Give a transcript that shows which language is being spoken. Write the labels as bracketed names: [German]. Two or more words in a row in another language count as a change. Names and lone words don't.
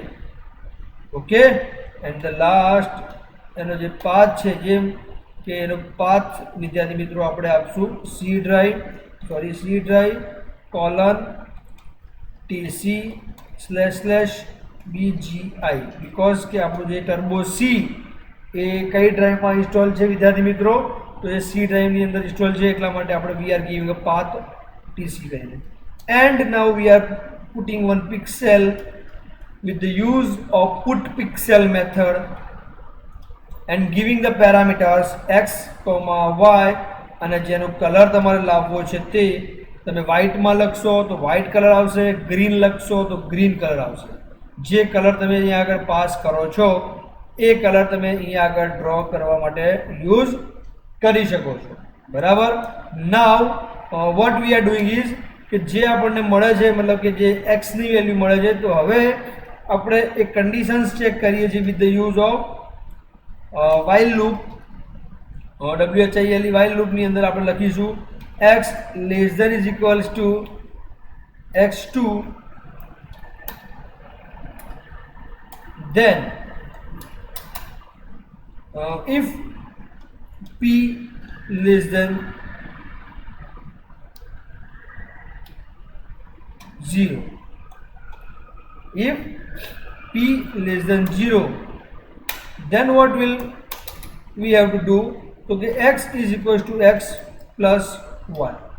[English] okay, and the last [Gujarati] એનો જે પાથ છે, જેમ કે એનો પાથ વિદ્યાર્થી મિત્રો આપણે આપશું સી ડ્રાઈવ :tc//bgi, બીકોઝ કે આપણું જે ટર્બો સી એ કઈ ડ્રાઈવમાં ઇન્સ્ટોલ છે વિદ્યાર્થી મિત્રો, તો એ સી ડ્રાઈવની અંદર ઇન્સ્ટોલ છે, એટલા માટે આપણે [English] we are giving a path [Gujarati] tc કરીને. [English] and now we are putting one pixel with the use of put pixel method and giving the parameters x, y, [Gujarati] અને જેનો કલર તમારે લાવવો છે તે તમે વ્હાઇટમાં લખશો તો વ્હાઇટ કલર આવશે, ગ્રીન લખશો તો ગ્રીન કલર આવશે. જે કલર તમે અહીંયા આગળ પાસ કરો છો એ કલર તમે અહીંયા આગળ ડ્રો કરવા માટે યુઝ કરી શકો છો, બરાબર. [English] now what we are doing is [Gujarati] કે જે આપણને મળે છે, મતલબ કે જે એક્સની વેલ્યુ મળે છે, તો હવે આપણે એક કન્ડિશન્સ ચેક કરીએ છીએ [English] with the use of while loop, WHILE while loop [Gujarati] ની અંદર આપણે લખીશું [English] x less than is equals to x2, then if p less than 0, if p less than 0, then what will we have to do, so the x is equals to x plus 1,